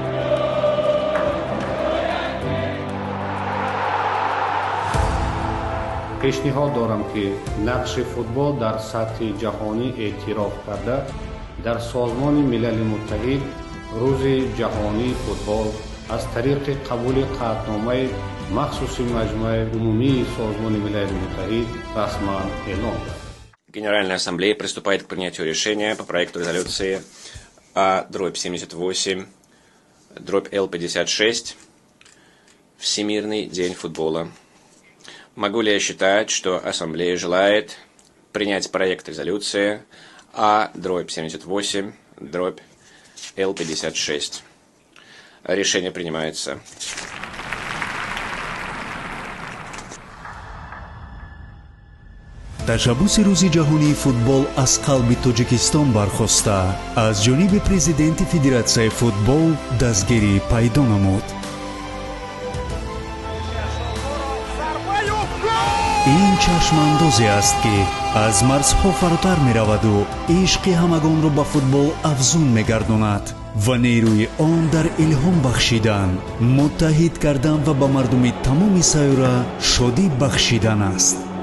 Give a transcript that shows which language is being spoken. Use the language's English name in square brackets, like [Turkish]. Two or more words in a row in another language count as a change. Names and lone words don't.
[Tajik] пешниҳод дорам ки нақши футбол дар сатҳи ҷаҳонӣ эътироф карда, дар созмони милали муттаҳид рӯзи ҷаҳонии футбол аз тариқи қабули қаъдномаи махсуси маҷмӯаи умумии созмони милали муттаҳид расман эълон кард. [Russian] Генеральная ассамблея приступает к принятию решения по проекту резолюции А/78/Л56 «Всемирный день футбола». Могу ли я считать, что ассамблея желает принять проект резолюции А/78/Л56? Решение принимается. [Tajik] ташаббуси рӯзи ҷаҳонии футбол аз қалби тоҷикистон бархоста, аз ҷониби президенти федератсияи футбол дастгирӣ пайдо намуд. ин чашмандозе аст ки аз марзҳо фаротар мераваду ишқи ҳамагонро ба футбол афзун мегардонад ва нерӯи он дар илҳом бахшидан, муттаҳид кардан ва ба мардуми тамоми сайёра шодӣ бахшидан аст.